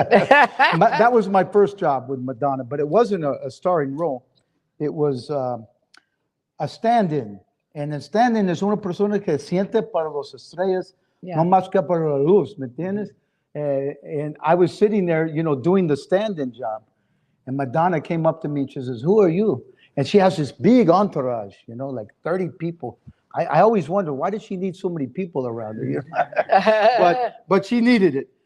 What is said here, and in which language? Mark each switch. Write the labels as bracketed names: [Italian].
[English] That was my first job with Madonna, but it wasn't a starring role. It was a stand-in. [Spanish] And el stand-in es una persona que siente para las estrellas, no más que para la luz, ¿me entiendes? [English] And I was sitting there, doing the stand-in job. And Madonna came up to me and she says, who are you? And she has this big entourage, like 30 people. I always wonder, why does she need so many people around her? But she needed it.